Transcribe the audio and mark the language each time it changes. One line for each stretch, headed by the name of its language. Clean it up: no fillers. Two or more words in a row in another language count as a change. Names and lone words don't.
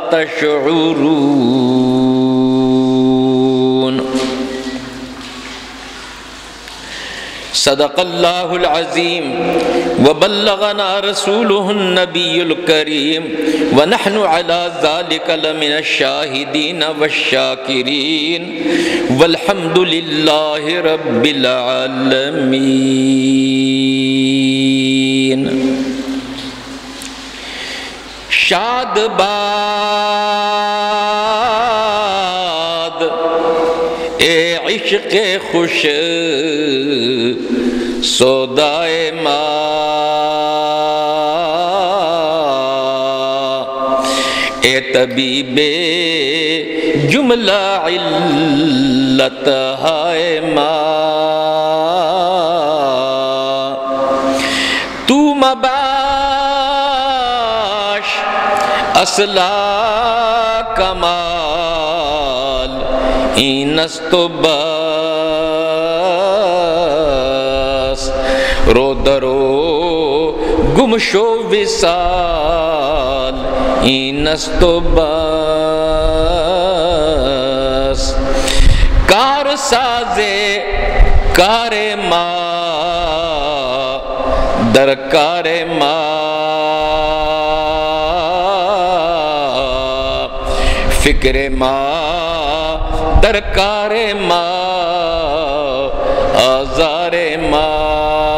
Arabic: تشعرون صدق اللہ العظیم وبلغنا رسوله النبی الکریم ونحن على ذلك لمن الشاہدین والشاکرین والحمد للہ رب
Persian: العالمین شاد باد اے عشق خوش سودائے ماں اے طبیب جملہ علت ہائے ماں تو مباش اصلا کمال اینست بس رو درو گم شو وصال اینست بس کار سازے کار ماں درکار ماں فکر ماں درکار ماں آزار ماں